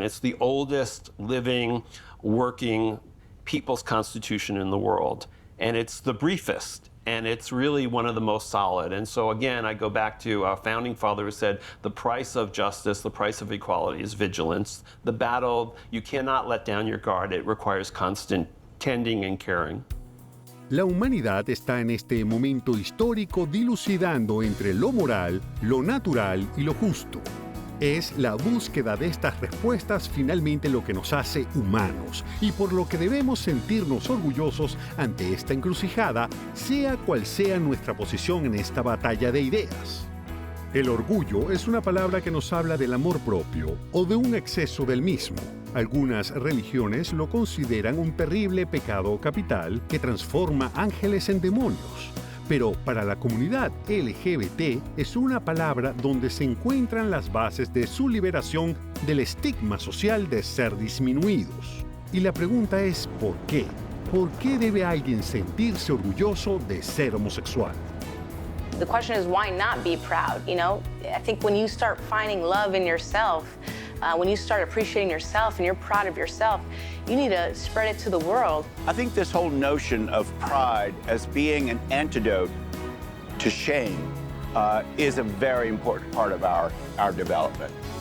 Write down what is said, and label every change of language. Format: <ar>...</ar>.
<en>It's the oldest living, working people's constitution in the world. And it's the briefest. And it's really one of the most solid. And so again, I go back to our founding father who said, the price of justice, the price of equality is vigilance. The battle, you cannot let down your guard. It requires constant tending and caring.</en> <es>La humanidad está en este momento histórico dilucidando entre lo moral, lo natural y lo justo. Es la búsqueda de estas respuestas finalmente lo que nos hace humanos y por lo que debemos sentirnos orgullosos ante esta encrucijada, sea cual sea nuestra posición en esta batalla de ideas. El orgullo es una palabra que nos habla del amor propio o de un exceso del mismo. Algunas religiones lo consideran un terrible pecado capital que transforma ángeles en demonios. Pero para la comunidad LGBT es una palabra donde se encuentran las bases de su liberación del estigma social de ser disminuidos. Y la pregunta es ¿por qué? ¿Por qué debe alguien sentirse orgulloso de ser homosexual?</es> <en>The question is, why not be proud? You know, I think when you start finding love in yourself, when you start appreciating yourself and you're proud of yourself, you need to spread it to the world. I think this whole notion of pride as being an antidote to shame is a very important part of our development.</en>